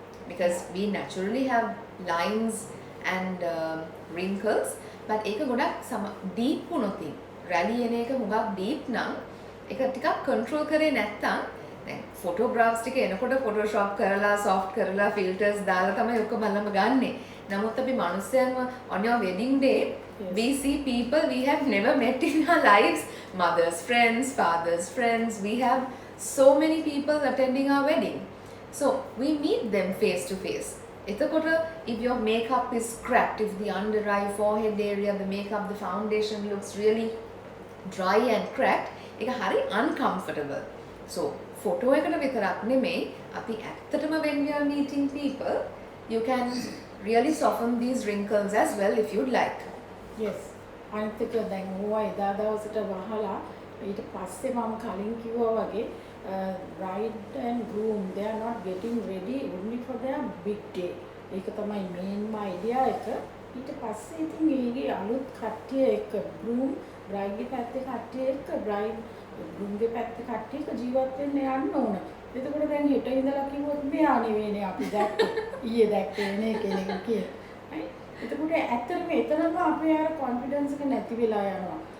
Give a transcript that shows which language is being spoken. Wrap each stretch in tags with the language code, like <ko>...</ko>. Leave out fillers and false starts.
<en>Because we naturally have lines and wrinkles but</en> <si>ඒක ගොඩක් deep වුණොත් rally එන එක හුඟක් deep නම් ඒක ටිකක් control කරේ නැත්තම් දැන් photographs ටික එනකොට photoshop කරලා soft කරලා filters දාලා තමයි ඔක්කොම බලන්න ගන්නෙ. නමුත් අපි මිනිස්සුන්ව</si> <en>on your wedding day we see people we have never met in our lives, mothers friends, fathers friends, we have so many people attending our wedding. So we meet them face to face. එතකොට if your makeup is cracked, if the under eye, forehead area, the makeup, the foundation looks really dry and cracked,</en> <si>ඒක හරි</si> <en>uncomfortable. So</en> <si>photo එකට විතරක් නෙමෙයි අපි ඇත්තටම</si> <en>when we are meeting people you can really soften these wrinkles as well if you'd like. Yes.</en> <si>අනිත් එක දැන් ඕවා එදා දවසට වහලා ඊට පස්සේ මම කලින් කිව්වා වගේ</si> <en>bride and groom, they are not getting ready only for their big day.</en> <si>ඒක තමයි මේන්ම අයිඩියා එක. ඊට පස්සේ ඉතින් ඒගේ අලුත් කට්ටිය එක්ක groom bride ගේ පැත්තේ කට්ටිය එක්ක bride groom ගේ පැත්තේ කට්ටිය එක්ක ජීවත් වෙන්න යන්න ඕන. එතකොට දැන් හෙට ඉඳලා කිව්වොත් මෙයා නෙවෙයිනේ අපි දැක්කේ. ඊයේ දැක්කේ නේ කෙනෙක් කියලා. එතකොට ඇත්තටම එතනම අපේ අර කොන්ෆිඩන්ස් එක නැති වෙලා යනවා.</si>